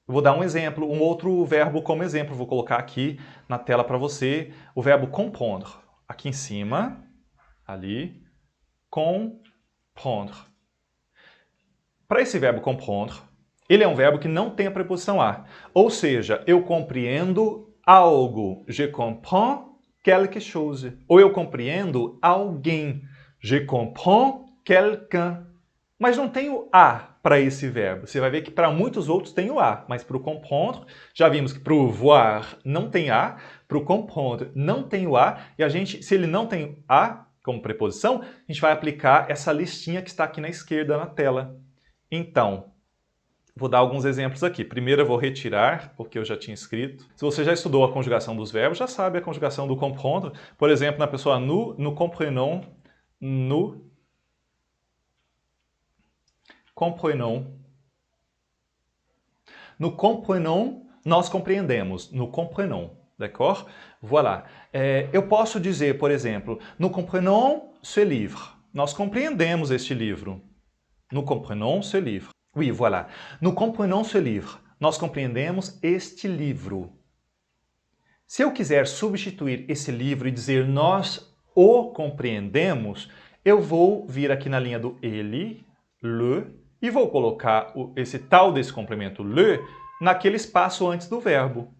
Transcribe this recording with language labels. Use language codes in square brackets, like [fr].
[pt] Eu vou dar um exemplo, um outro verbo como exemplo. Vou colocar aqui na tela para você o verbo comprendre. Aqui em cima, ali, comprendre. Para esse verbo comprendre, ele é um verbo que não tem a preposição a. Ou seja, eu compreendo algo. [fr] Je comprends quelque chose. [pt] Ou eu compreendo alguém. [fr] Je comprends quelqu'un. [pt] Mas não tem o a para esse verbo. Você vai ver que para muitos outros tem o a, mas para o comprendre, já vimos que para o voir não tem a, para o comprendre não tem o a, e a gente, se ele não tem a como preposição, a gente vai aplicar essa listinha que está aqui na esquerda na tela. Então, vou dar alguns exemplos aqui. Primeiro eu vou retirar, porque eu já tinha escrito. Se você já estudou a conjugação dos verbos, já sabe a conjugação do comprendre. Por exemplo, na pessoa [fr] nous comprenons, nous comprenons. Nous comprenons, [pt] nós compreendemos. [fr] Nous comprenons, d'accord? Voilà. [pt] Eu posso dizer, por exemplo, [fr] nous comprenons ce livre. [pt] Nós compreendemos este livro. [fr] Nous comprenons ce livre. Oui, voilà. Nous comprenons ce livre. [pt] Nós compreendemos este livro. Se eu quiser substituir esse livro e dizer nós o compreendemos, eu vou vir aqui na linha do ele, le, e vou colocar esse tal desse complemento le naquele espaço antes do verbo.